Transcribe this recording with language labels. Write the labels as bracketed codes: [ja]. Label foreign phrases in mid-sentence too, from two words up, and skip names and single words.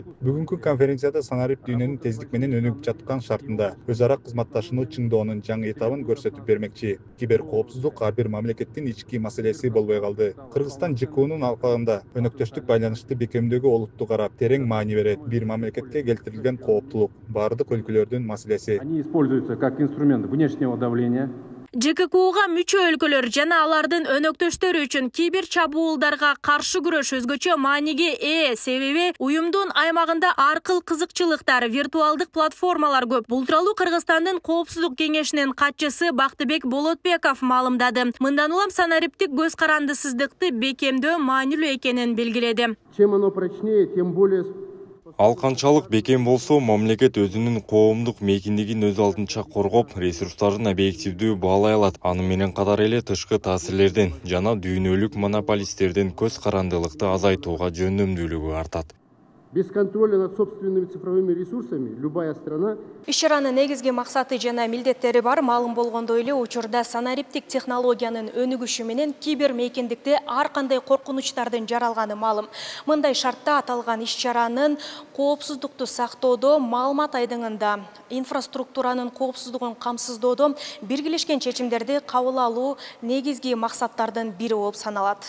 [ky] Бүгүнкү конференцияда санарип дүйнөнүн тездик менен өнүгүп жаткан шартында өз ара кызматташууну чыңдоонун жаңы этабын көрсөтүп бермекчи. Кибер коопсуздук ар бир мамлекеттин ички маселеси болбой калды. Кыргызстан ЖКУнун алкагында өнөктөштүк байланышты бекемдөөгө олуттуу карап, терең маани берет. Бир мамлекетке келтирилген кооптулук бардык өлкөлөрдүн маселеси. [ru] Они используются как инструмент внешнего давления. [ky] ЖККУга мүчө өлкөлөр жана алардын өнөктөштөрү үчүн кибер чабуулдарга каршы күрөш өзгөчө мааниге ээ, себеби уюмдун аймагында ар кыл кызыкчылыктар, виртуалдык платформалар көп. Бул тууралуу Кыргызстандын коопсуздук кеңешинин катчысы Бактыбек Болотбеков маалымдады. Мындан улам санариптик көз карандысыздыкты бекемдөө маанилүү экенин белгиледи. [ru] Чем оно прочнее, тем более... [ky] Ал канчалык бекем болсо, мамлекет өзүнүн коомдук мейкиндигин өз алдынча коргоп, ресурстарын объективдүү баалай алат. Аны менен катар эле тышкы таасирлерден жана дүйнөлүк монополисттердин көз карандылыкты азайтууга жөндөмдүүлүгү артат. [ru] Без контроля над собственными цифровыми ресурсами любая страна... [ky] Иш-чаранын негизги максаты жана милдеттери бар. Маалым болгондой эле учурда санариптик технологиянын өнүгүшү менен кибер мейкиндикте ар кандай коркунучтардын жаралганы маалым. Мындай шартта аталган иш-чаранын коопсуздукту сактоодо, маалымат айдыңында инфраструктуранын коопсуздугун камсыздоодо биргелешкен чечимдерди кабыл алуу негизги максаттардын бири болуп саналат.